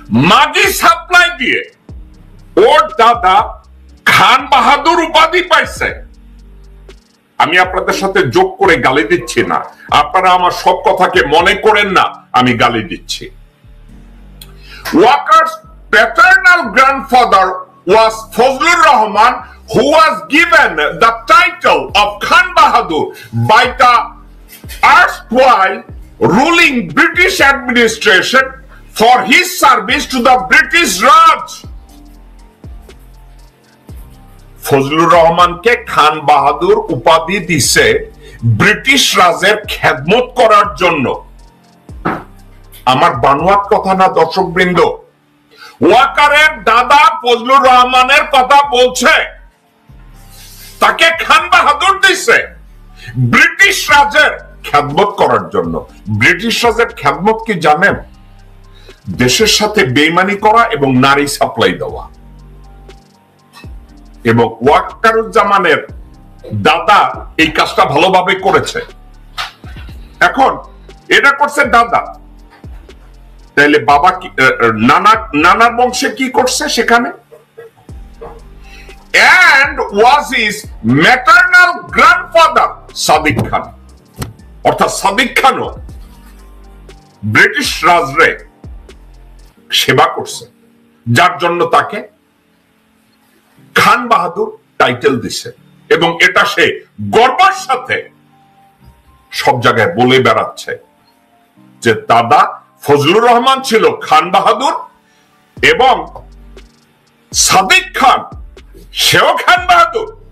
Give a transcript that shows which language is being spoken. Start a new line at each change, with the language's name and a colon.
Bangla: মাগি সাপ্লাই দিয়ে ওর দাদা খান বাহাদুর উপাধি পাইছে। আমি আপনাদের সাথে যোগ করে গালি দিচ্ছি না, আপনারা আমার সব কথাকে মনে করেন না আমি গালি দিচ্ছি।
English: Walker's paternal grandfather was Fazlur Rahman, who was given the title of Khan Bahadur by the erstwhile ruling British administration for his service to the British Raj.
Bangla: Fazlur রহমানকে খান বাহাদুর উপাধি দিছে ব্রিটিশ রাজের খেদমত করার জন্য। আমার বানোয়াট কথা না দর্শকবৃন্দ। ওয়াকারের দাদা ফজলুর রহমানের কথা বলছে, তাকে খান বাহাদুর দিছে ব্রিটিশ রাজের খেদমত করার জন্য। ব্রিটিশ রাজের খেদমত কি জানেন? দেশের সাথে বেইমানি করা এবং নারী সাপ্লাই দেওয়া। এবং ওয়াকারুজ্জামানের দাদা এই কাজটা ভালোভাবে করেছে। এখন এটা করছে দাদা, তাইলে বাবা কি নানার বংশে কি করছে সেখানে?
English: and was his maternal grandfather Sadiq Khan.
Bangla: অর্থাৎ সাদিক খানও ব্রিটিশ রাজরে সেবা করছে, যার জন্য তাকে খান বাহাদুর টাইটেল দিছে। এবং এটা সে গর্বের সাথে সব জায়গায় বলে বেড়াচ্ছে যে দাদা ফজলুর রহমান ছিল খান বাহাদুর এবং সাদিক খান সেও খান বাহাদুর।